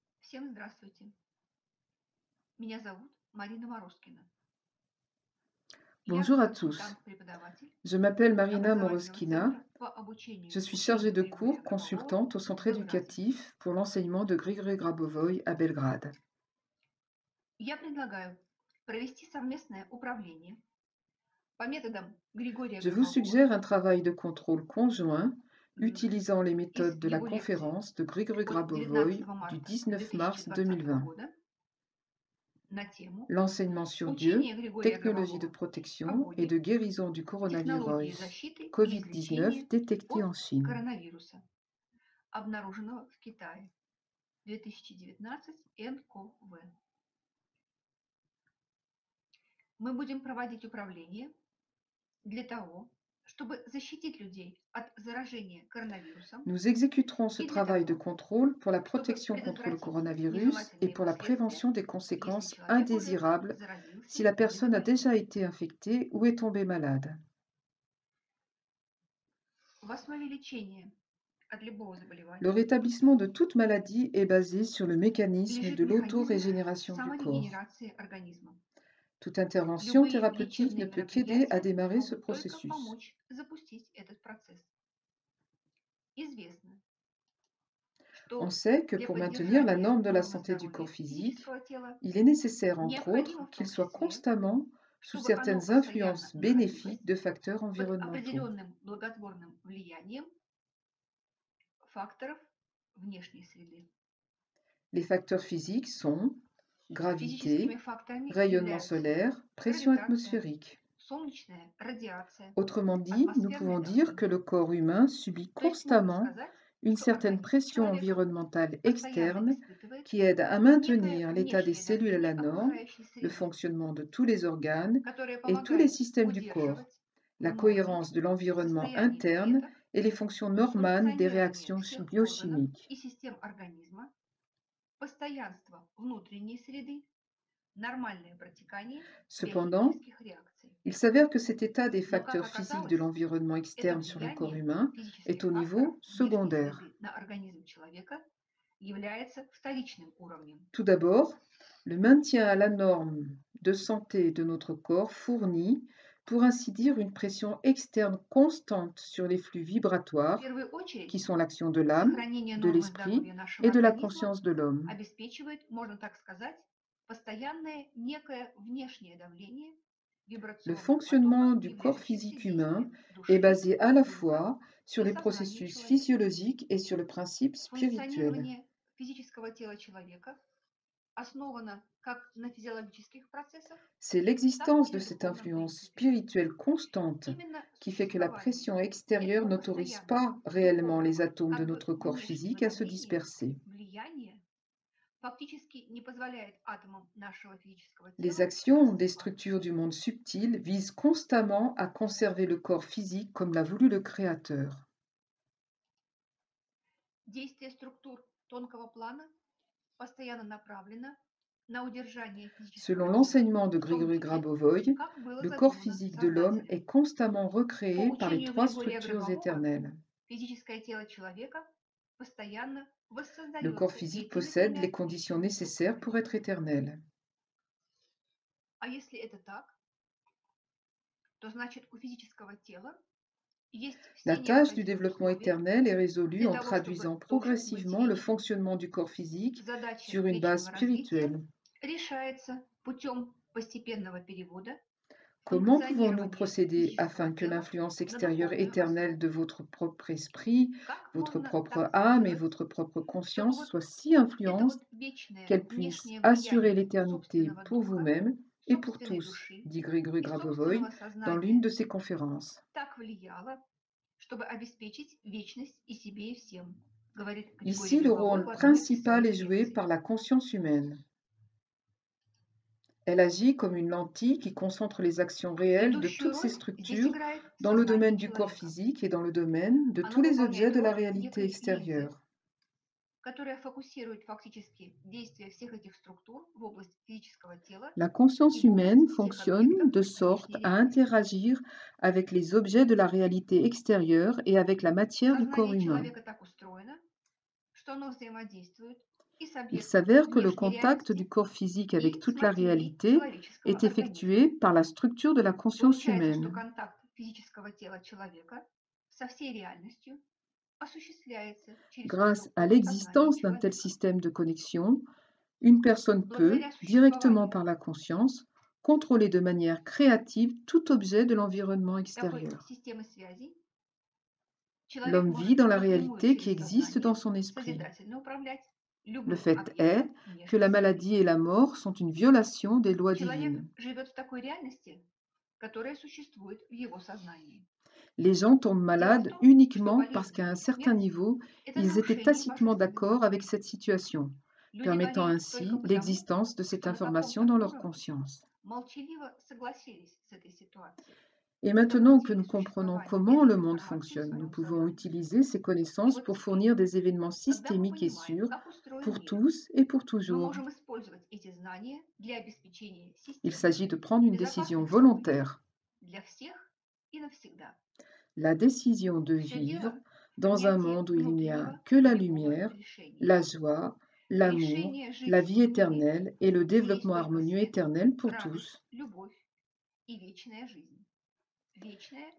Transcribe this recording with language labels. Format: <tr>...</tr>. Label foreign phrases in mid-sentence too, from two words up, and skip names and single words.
<ru>Всем здравствуйте. Меня зовут Марина Мороскина. Я</ru> <fr>Bonjour à tous,</fr> <ru>консультант-преподаватель</ru> <fr>je m'appelle Marina</fr> <ru>образовательного</ru> <fr>Moroskina,</fr> <ru>центра по</ru> <fr>je</fr> <ru>обучению</ru> <fr>suis chargée</fr> <ru>учению</ru> <fr>de</fr> <ru>Григория</ru> <fr>cours</fr> <ru>Гробового</ru> <fr>consultante au centre</fr> <ru>в Евразии.</ru> <fr>éducatif pour l'enseignement de Grigori Grabovoy à Belgrade.</fr> <ru>Я предлагаю провести совместное управление по методам Григория</ru> <fr>Je vous</fr> <ru>Гробового</ru> <fr>suggère un travail de contrôle conjoint utilisant les</fr> <ru>из</ru> <fr>méthodes de la</fr> <ru>его лекции</ru> <fr>conférence de Grigori</fr> <ru>от 19</ru> <fr>Grabovoy du</fr> <ru>марта</ru> <fr>19 mars</fr> <ru>2020</ru> <fr>2020.</fr> <ru>года на тему</ru> <fr>L'enseignement sur Dieu,</fr> <ru>«Учение Григория</ru> <fr>technologie de</fr> <ru>Гробового о</ru> <fr>protection et</fr> <ru>Боге,</ru> <fr>de guérison du</fr> <ru>технологии</ru> <fr>coronavirus</fr> <ru>защиты и</ru> <fr>COVID-19</fr> <ru>излечения</ru> <fr>détecté</fr> <ru>от</ru> <fr>en Chine».</fr> <ru>коронавируса, обнаруженного в Китае, 2019 НКВ. Мы будем проводить управление для того, чтобы защитить людей от заражения коронавирусом</ru> <fr>Nous exécuterons ce</fr> <ru>и для</ru> <fr>travail de</fr> <ru>того,</ru> <fr>contrôle pour la</fr> <ru>чтобы</ru> <fr>protection contre le</fr> <ru>предотвратить</ru> <fr>coronavirus et</fr> <ru>нежелательные</ru> <fr>pour la</fr> <ru>последствия,</ru> <fr>prévention des</fr> <ru>если</ru> <fr>conséquences</fr> <ru>человек уже</ru> <fr>indésirables</fr> <ru>заразился</ru> <fr>si la</fr> <ru>или</ru> <fr>personne a</fr> <ru>заболел.</ru> <fr>déjà été infectée ou est tombée malade.</fr> <ru>В основе лечения от любого</ru> <fr>Le</fr> <ru>заболевания</ru> <fr>rétablissement de toute maladie est basé sur le mécanisme</fr> <ru>лежит</ru> <fr>de</fr> <ru>механизм</ru> <fr>l'autorégénération du corps.</fr> <ru>саморегенерации организма.</ru> <fr>Toute intervention</fr> <ru>Любые</ru> <fr>thérapeutique ne</fr> <ru>лечебные</ru> <fr>peut qu'aider à</fr> <ru>мероприятия</ru> <fr>démarrer ce</fr> <ru>могут только</ru> <fr>processus.</fr> <ru>помочь запустить этот процесс. Известно,</ru> <fr>On</fr> <ru>что</ru> <fr>sait que</fr> <ru>для</ru> <fr>pour maintenir la</fr> <ru>поддержания</ru> <fr>norme de la</fr> <ru>нормы</ru> <fr>santé du</fr> <ru>здоровья</ru> <fr>corps physique,</fr> <ru>физического тела</ru> <fr>il est nécessaire, entre</fr> <ru>необходимо</ru> <fr>autres,</fr> <ru>в</ru> <fr>qu'il</fr> <ru>том</ru> <fr>soit</fr> <ru>числе,</ru> <fr>constamment sous</fr> <ru>чтобы оно</ru> <fr>certaines</fr> <ru>постоянно</ru> <fr>influences</fr> <ru>находилось</ru> <fr>bénéfiques de facteurs</fr> <ru>под</ru> <fr>environnementaux.</fr> <ru>определенным благотворным влиянием факторов внешней среды.</ru> <fr>Les facteurs physiques sont</fr> <ru>Физическими</ru> <fr>gravité,</fr> <ru>факторами</ru> <fr>rayonnement</fr> <ru>являются</ru> <fr>solaire, pression</fr> <ru>гравитация,</ru> <fr>atmosphérique.</fr> <ru>солнечная радиация,</ru> <fr>Autrement dit, nous</fr> <ru>атмосферное</ru> <fr>pouvons dire que</fr> <ru>давление.</ru> <fr>le corps humain subit</fr> <ru>То есть можно</ru> <fr>constamment</fr> <ru>сказать,</ru> <fr>une</fr> <ru>что</ru> <fr>certaine</fr> <ru>организм</ru> <fr>pression</fr> <ru>человека</ru> <fr>environnementale</fr> <ru>постоянно</ru> <fr>externe</fr> <ru>испытывает</ru> <fr>qui aide à</fr> <ru>некое</ru> <fr>maintenir l'état des</fr> <ru>внешнее</ru> <fr>cellules à</fr> <ru>давление</ru> <fr>la norme,</fr> <ru>окружающей</ru> <fr>le</fr> <ru>среды,</ru> <fr>fonctionnement de tous les organes</fr> <ru>которое</ru> <fr>et tous les</fr> <ru>помогает</ru> <fr>systèmes du corps,</fr> <ru>удерживать в</ru> <fr>la</fr> <ru>норме</ru> <fr>cohérence de l'environnement</fr> <ru>состояние</ru> <fr>interne</fr> <ru>клеток,</ru> <fr>et les fonctions normales des</fr> <ru>функционирование</ru> <fr>réactions</fr> <ru>всех органов</ru> <fr>biochimiques.</fr> <ru>и систем организма, постоянство внутренней среды, нормальное протекание</ru> <fr>Cependant,</fr> <ru>биохимических реакций.</ru> <fr>il s'avère que cet état des</fr> <ru>Но, как</ru> <fr>facteurs physiques de</fr> <ru>оказалось,</ru> <fr>l'environnement</fr> <ru>это</ru> <fr>externe sur le corps</fr> <ru>влияние</ru> <fr>humain est</fr> <ru>физических</ru> <fr>au</fr> <ru>факторов</ru> <fr>niveau</fr> <ru>внешней</ru> <fr>secondaire.</fr> <ru>среды на организм человека является вторичным уровнем.</ru> <fr>Tout d'abord, le maintien à la norme de santé de notre corps fournit, pour ainsi dire, une pression externe constante sur les flux</fr> <ru>В</ru> <fr>vibratoires,</fr> <ru>первую</ru> <fr>qui</fr> <ru>очередь,</ru> <fr>sont l'action de l'âme,</fr> <ru>сохранение</ru> <fr>de</fr> <ru>нормы</ru> <fr>l'esprit</fr> <ru>здоровья нашего</ru> <fr>et de la</fr> <ru>организма</ru> <fr>conscience de l'homme.</fr> <ru>обеспечивает, можно так сказать, постоянное некое внешнее давление</ru> <fr>Le</fr> <ru>вибрационных</ru> <fr>fonctionnement</fr> <ru>потоков,</ru> <fr>du corps</fr> <ru>являющихся</ru> <fr>physique humain</fr> <ru>действием</ru> <fr>est</fr> <ru>души,</ru> <fr>basé à la</fr> <ru>духа</ru> <fr>fois sur</fr> <ru>и</ru> <fr>les</fr> <ru>сознания</ru> <fr>processus</fr> <ru>человека.</ru> <fr>physiologiques et sur le principe spirituel.</fr> <ru>Функционирование физического тела человека основано как на физиологических процессах,</ru> <fr>C'est</fr> <ru>так</ru> <fr>l'existence</fr> <ru>и</ru> <fr>de</fr> <ru>на</ru> <fr>cette</fr> <ru>духовном</ru> <fr>influence</fr> <ru>принципе.</ru> <fr>spirituelle constante</fr> <ru>Именно</ru> <fr>qui fait que la</fr> <ru>существование</ru> <fr>pression extérieure</fr> <ru>этого</ru> <fr>n'autorise</fr> <ru>постоянного</ru> <fr>pas réellement les</fr> <ru>духовного,</ru> <fr>atomes de</fr> <ru>как бы</ru> <fr>notre corps</fr> <ru>внешнего</ru> <fr>physique à se</fr> <ru>давления,</ru> <fr>disperser.</fr> <ru>влияния, фактически не позволяет атомам нашего физического</ru> <fr>Les</fr> <ru>тела</ru> <fr>actions des</fr> <ru>рассыпаться.</ru> <fr>structures du monde subtil visent constamment à conserver le corps physique comme l'a voulu le Créateur.</fr> <ru>Действие структур тонкого плана постоянно направлено на удержание</ru> <fr>Selon</fr> <ru>физического тела</ru> <fr>l'enseignement de</fr> <ru>в том</ru> <fr>Grigory</fr> <ru>виде,</ru> <fr>Grabovoy,</fr> <ru>как было</ru> <fr>le corps</fr> <ru>задумано</ru> <fr>physique de l'homme</fr> <ru>Создателем.</ru> <fr>est constamment</fr> <ru>По</ru> <fr>recréé par les</fr> <ru>учению</ru> <fr>trois</fr> <ru>Григория</ru> <fr>structures</fr> <ru>Гробового,</ru> <fr>éternelles.</fr> <ru>физическое тело человека постоянно</ru> <fr>Le corps</fr> <ru>воссоздается</ru> <fr>physique</fr> <ru>этими</ru> <fr>possède</fr> <ru>тремя</ru> <fr>les conditions</fr> <ru>высшими</ru> <fr>nécessaires</fr> <ru>структурами.</ru> <fr>pour être éternel.</fr> <ru>А если это так, то значит у физического тела есть</ru> <fr>La</fr> <ru>все</ru> <fr>tâche du</fr> <ru>необходимые</ru> <fr>développement</fr> <ru>условия</ru> <fr>éternel est résolue</fr> <ru>для</ru> <fr>en</fr> <ru>того,</ru> <fr>traduisant</fr> <ru>чтобы тоже быть</ru> <fr>progressivement le</fr> <ru>вечным.</ru> <fr>fonctionnement du corps physique</fr> <ru>Задача</ru> <fr>sur une base</fr> <ru>вечного развития</ru> <fr>spirituelle.</fr> <ru>решается путем постепенного перевода</ru> <fr>Comment pouvons-nous</fr> <ru>функционирования</ru> <fr>procéder</fr> <ru>физического</ru> <fr>afin que</fr> <ru>тела</ru> <fr>l'influence</fr> <ru>на</ru> <fr>extérieure</fr> <ru>духовную</ru> <fr>éternelle de</fr> <ru>основу?</ru> <fr>votre propre esprit,</fr> <ru>Как</ru> <fr>votre</fr> <ru>можно</ru> <fr>propre</fr> <ru>так</ru> <fr>âme et</fr> <ru>сделать,</ru> <fr>votre propre</fr> <ru>чтобы</ru> <fr>conscience</fr> <ru>вот</ru> <fr>soit si</fr> <ru>это</ru> <fr>influente</fr> <ru>вот вечное</ru> <fr>qu'elle puisse</fr> <ru>внешнее</ru> <fr>assurer</fr> <ru>влияние</ru> <fr>l'éternité</fr> <ru>собственного</ru> <fr>pour</fr> <ru>духа,</ru> <fr>vous-même et pour</fr> <ru>собственной</ru> <fr>tous,</fr> <ru>души</ru> <fr>dit Grégory</fr> <ru>и</ru> <fr>Grabovoy</fr> <ru>собственного</ru> <fr>dans l'une</fr> <ru>сознания</ru> <fr>de ses conférences.</fr> <ru>так влияло, чтобы обеспечить вечность и себе, и всем, говорит Григорий</ru> <fr>Ici, le</fr> <ru>Гробовой в</ru> <fr>rôle</fr> <ru>одной из</ru> <fr>principal est</fr> <ru>своих</ru> <fr>joué</fr> <ru>лекций.</ru> <fr>par la conscience humaine. Elle agit comme une lentille qui concentre les actions réelles de</fr> <ru>Ведущую</ru> <fr>toutes ces</fr> <ru>роль здесь</ru> <fr>structures</fr> <ru>играет</ru> <fr>dans le</fr> <ru>сознание</ru> <fr>domaine du corps</fr> <ru>человека.</ru> <fr>physique et dans le domaine de tous</fr> <ru>Оно</ru> <fr>les objets</fr> <ru>выполняет</ru> <fr>de la</fr> <ru>роль</ru> <fr>réalité</fr> <ru>некой линзы,</ru> <fr>extérieure.</fr> <ru>которая фокусирует фактически действия всех этих структур в область физического тела</ru> <fr>La</fr> <ru>и</ru> <fr>conscience</fr> <ru>в</ru> <fr>humaine</fr> <ru>область всех</ru> <fr>fonctionne</fr> <ru>объектов</ru> <fr>de sorte</fr> <ru>внешней</ru> <fr>à</fr> <ru>реальности.</ru> <fr>interagir avec les objets de la réalité extérieure et avec la matière du corps</fr> <ru>Сознание</ru> <fr>humain.</fr> <ru>человека так устроено, что оно взаимодействует и с</ru> <fr>Il</fr> <ru>объектами</ru> <fr>s'avère que le</fr> <ru>внешней</ru> <fr>contact du</fr> <ru>реальности</ru> <fr>corps physique avec</fr> <ru>и с</ru> <fr>toute la</fr> <ru>материей</ru> <fr>réalité</fr> <ru>человеческого</ru> <fr>est</fr> <ru>организма.</ru> <fr>effectué par la structure de la conscience</fr> <ru>Получается, что</ru> <fr>humaine.</fr> <ru>контакт физического тела человека со всей реальностью осуществляется через</ru> <fr>Grâce à</fr> <ru>структуру сознания</ru> <fr>l'existence d'un tel</fr> <ru>человека.</ru> <fr>système de connexion, une personne peut,</fr> <ru>Благодаря</ru> <fr>directement</fr> <ru>существованию</ru> <fr>par la conscience, contrôler de manière créative tout objet de l'environnement</fr> <ru>такой</ru> <fr>extérieur.</fr> <ru>системы связи человек</ru> <fr>L'homme vit</fr> <ru>может</ru> <fr>dans la</fr> <ru>напрямую</ru> <fr>réalité qui</fr> <ru>через</ru> <fr>existe</fr> <ru>сознание</ru> <fr>dans son esprit.</fr> <ru>созидательно управлять</ru> <fr>Le</fr> <ru>любым</ru> <fr>fait est</fr> <ru>объектом</ru> <fr>que la</fr> <ru>внешней среды.</ru> <fr>maladie et la mort sont une violation des lois</fr> <ru>Человек</ru> <fr>divines.</fr> <ru>живет в такой реальности, которая существует в его сознании.</ru> <fr>Les gens tombent</fr> <ru>Дело в</ru> <fr>malades</fr> <ru>том, что</ru> <fr>uniquement parce</fr> <ru>болезнь</ru> <fr>qu'à un</fr> <ru>и</ru> <fr>certain</fr> <ru>смерть–</ru> <fr>niveau,</fr> <ru>это</ru> <fr>ils étaient</fr> <ru>нарушение</ru> <fr>tacitement</fr> <ru>божественных</ru> <fr>d'accord avec</fr> <ru>законов.</ru> <fr>cette situation,</fr> <ru>Люди</ru> <fr>permettant</fr> <ru>болеют только</ru> <fr>ainsi</fr> <ru>потому,</ru> <fr>l'existence de cette</fr> <ru>что на</ru> <fr>information</fr> <ru>каком-то</ru> <fr>dans leur</fr> <ru>уровне</ru> <fr>conscience.</fr> <ru>молчаливо согласились с этой ситуацией,</ru> <fr>Et maintenant que</fr> <ru>допустили</ru> <fr>nous comprenons</fr> <ru>существование</ru> <fr>comment</fr> <ru>этой</ru> <fr>le monde</fr> <ru>информации в</ru> <fr>fonctionne, nous</fr> <ru>своем</ru> <fr>pouvons</fr> <ru>сознании.</ru> <fr>utiliser ces</fr> <ru>И</ru> <fr>connaissances</fr> <ru>вот</ru> <fr>pour</fr> <ru>теперь,</ru> <fr>fournir des événements</fr> <ru>когда мы</ru> <fr>systémiques et</fr> <ru>понимаем,</ru> <fr>sûrs</fr> <ru>как устроен</ru> <fr>pour</fr> <ru>мир,</ru> <fr>tous et pour</fr> <ru>мы</ru> <fr>toujours.</fr> <ru>можем использовать эти знания для обеспечения</ru> <fr>Il</fr> <ru>системных</ru> <fr>s'agit de</fr> <ru>и</ru> <fr>prendre une décision</fr> <ru>безопасных событий</ru> <fr>volontaire,</fr> <ru>для всех и навсегда.</ru> <fr>la décision de</fr> <ru>Все</ru> <fr>vivre</fr> <ru>дело в</ru> <fr>dans un</fr> <ru>принятии</ru> <fr>monde où il n'y a</fr> <ru>внутреннего</ru> <fr>que la</fr> <ru>волевого</ru> <fr>lumière,</fr> <ru>решения.</ru> <fr>la joie, l'amour,</fr> <ru>Решение</ru> <fr>la</fr> <ru>жить с</ru> <fr>vie</fr> <ru>людьми,</ru> <fr>éternelle et le</fr> <ru>где есть</ru> <fr>développement</fr> <ru>только</ru> <fr>harmonieux</fr> <ru>свет,</ru> <fr>éternel pour</fr> <ru>радость,</ru> <fr>tous.</fr> <ru>любовь и вечная жизнь. Вечное</ru>